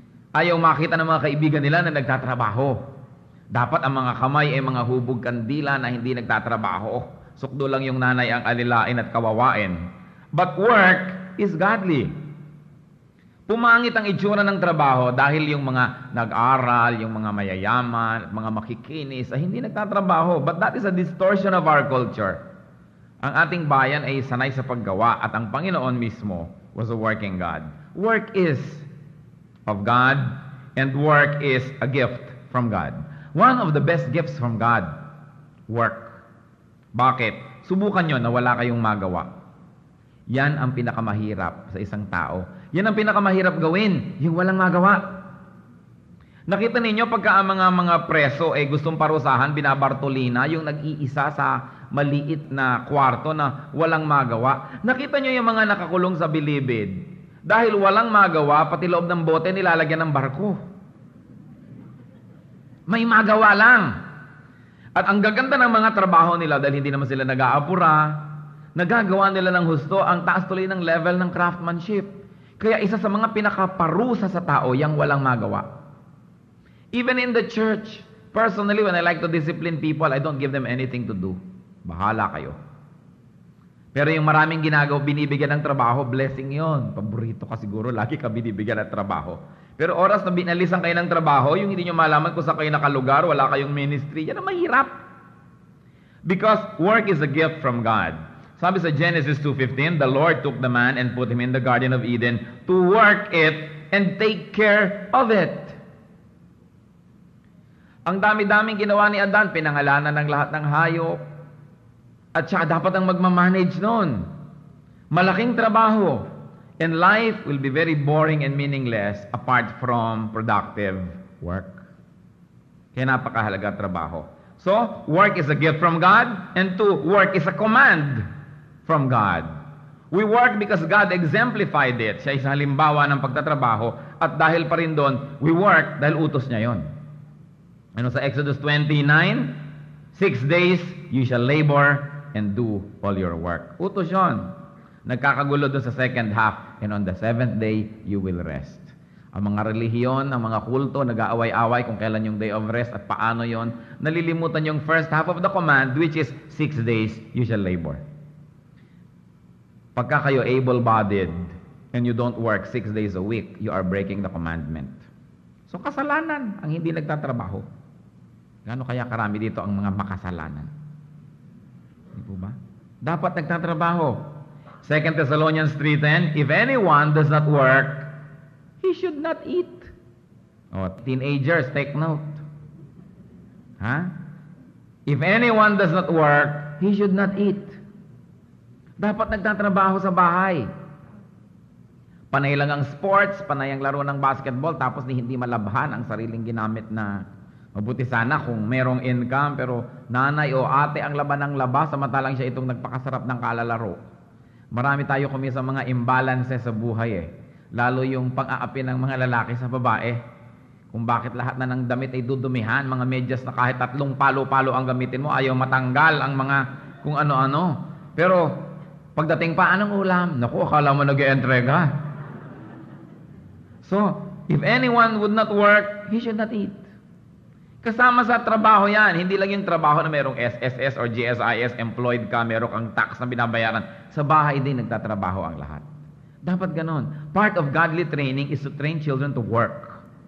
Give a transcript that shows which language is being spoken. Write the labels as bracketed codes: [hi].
[tl] Ayaw makita ng mga kaibigan nila na nagtatrabaho. Dapat ang mga kamay ay mga hubog kandila na hindi nagtatrabaho. Sukdo lang yung nanay ang alilain at kawawain. [en] But work is godly. [tl] Pumangit ang itsura ng trabaho dahil yung mga nag-aral, yung mga mayayaman, mga makikinis, ay hindi nagtatrabaho. [en] But that is a distortion of our culture. [tl] Ang ating bayan ay sanay sa paggawa at ang Panginoon mismo [en] was a working God. Work is of God and work is a gift from God. One of the best gifts from God, work. [tl] Bakit? Subukan nyo na wala kayong magawa. Yan ang pinakamahirap sa isang tao. Yan ang pinakamahirap gawin, yung walang magawa. Nakita ninyo pagka ang mga preso ay gustong parusahan, binabartolina, yung nag-iisa sa maliit na kwarto na walang magawa. Nakita nyo yung mga nakakulong sa bilibid. Dahil walang magawa, pati loob ng bote nilalagyan ng barko. May magawa lang. At ang gaganda ng mga trabaho nila dahil hindi naman sila nag-aapura, nagagawa nila ng husto, ang taas tuloy ng level ng craftsmanship. Kaya isa sa mga pinakaparusa sa tao, yang walang magawa. [en] Even in the church, personally, when I like to discipline people, I don't give them anything to do. [tl] Bahala kayo. Pero yung maraming ginagawa, binibigyan ng trabaho, blessing yon. Paborito ka siguro, lagi ka binibigyan ng trabaho. Pero oras na binalisan kayo ng trabaho, yung hindi nyo malaman kung saan kayo nakalugar, wala kayong ministry, yan ang mahirap. [en] Because work is a gift from God. [tl] Sabi sa [en] Genesis 2:15, the Lord took the man and put him in the Garden of Eden to work it and take care of it. [tl] Ang dami-daming ginawa ni Adan, pinangalanan ng lahat ng hayop. At siya dapat ang magmamanage nun. Malaking trabaho. [en] And life will be very boring and meaningless apart from productive work. [tl] Kaya napakahalaga trabaho. [en] So, work is a gift from God, and two, work is a command from God. We work because God exemplified it. [tl] Siya isang halimbawa ng pagtatrabaho, at dahil pa rin doon, [en] we work [tl] dahil utos niya yon. Ano sa [en] Exodus 29, 6 days you shall labor and do all your work. [tl] Utos yon. Nagkakagulo doon sa [en] second half, and on the seventh day you will rest. [tl] Ang mga relihiyon, ang mga kulto, nag-aaway-away kung kailan yung [en] day of rest [tl] at paano yon. Nalilimutan yung [en] first half of the command, which is 6 days you shall labor. [tl] Pagka kayo [en] able-bodied and you don't work 6 days a week, you are breaking the commandment. [tl] So kasalanan ang hindi nagtatrabaho. Gaano kaya karami dito ang mga makasalanan? Hindi po ba? Dapat nagtatrabaho. [en] 2 Thessalonians 3:10, if anyone does not work, he should not eat. Oh, teenagers, take note. If anyone does not work, he should not eat. [tl] Dapat nagtatrabaho sa bahay. Panay lang ang sports, panay ang laro ng basketball, tapos hindi malabhan ang sariling ginamit na mabuti sana kung merong income, pero nanay o ate ang laban ng laba, samantalang siya itong nagpakasarap ng kalalaro. Marami tayo kami sa mga imbalances sa buhay Lalo yung pang-aapi ng mga lalaki sa babae. Kung bakit lahat na ng damit ay dudumihan, mga medyas na kahit 3 palo-palo ang gamitin mo, ayaw matanggal ang mga kung ano-ano. Pero pagdating pa, anong ulam? Naku, akala mo nag-i-entrega. [en] So, if anyone would not work, he should not eat. [tl] Kasama sa trabaho yan. Hindi lang yung trabaho na merong SSS or GSIS, employed ka, meron kang tax na binabayaran. Sa bahay din nagtatrabaho ang lahat. Dapat ganon. [en] Part of godly training is to train children to work.